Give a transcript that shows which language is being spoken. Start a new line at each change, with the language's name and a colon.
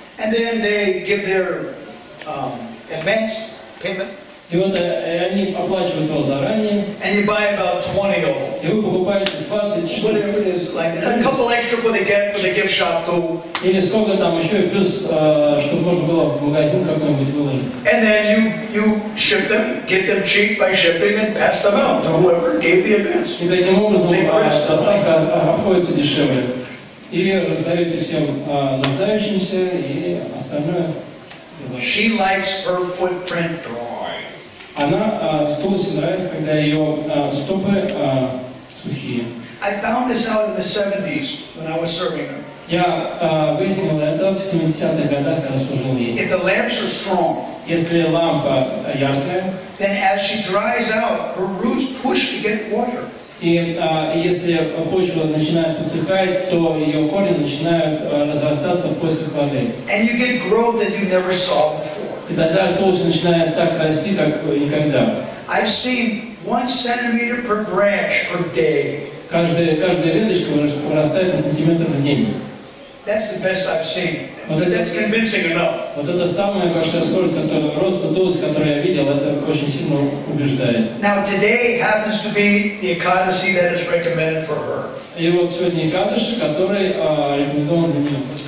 English: And then they give their advance payment.
Russian: И вот они оплачивают его заранее.
English: And you buy about 20 of them.
Russian: И вы покупаете 20 штук.
English: Whatever it is, like a couple extra for the gift shop too.
Russian: Или сколько там еще, и плюс, чтобы можно было в магазин какой-нибудь выложить.
English: And then you ship them, get them cheap by shipping, and pass them out to whoever gave the advance.
Russian: И таким образом доставка обходится дешевле. И раздаете всем нуждающимся, и остальное.
English: She likes her footprint dry.
Russian: Она Тулси нравится, когда ее стопы сухие.
English: I found this out in the 70s when I was serving her.
Russian: Я выяснил это в 70-х годах, когда служил ей.
English: If the lamps are strong,
Russian: Если лампа яркая,
English: then as she dries out, her roots push to get water.
Russian: и если почва начинает подсыхать, то ее корни начинают разрастаться в поисках воды.
English: And you get growth that you never saw before.
Russian: И тогда Тулси начинает так расти, как никогда.
English: I've seen 1 centimeter per branch per day.
Russian: Каждая веточка вырастает на сантиметр в день.
English: That's the best I've seen. That's convincing enough.
Russian: Вот это самая большая скорость, роста Тулси, которую я видел, это очень сильно убеждает.
English: Now today happens to be the Ekadasi that is recommended for her.
Russian: И вот сегодня Экадаши, который рекомендован для нее.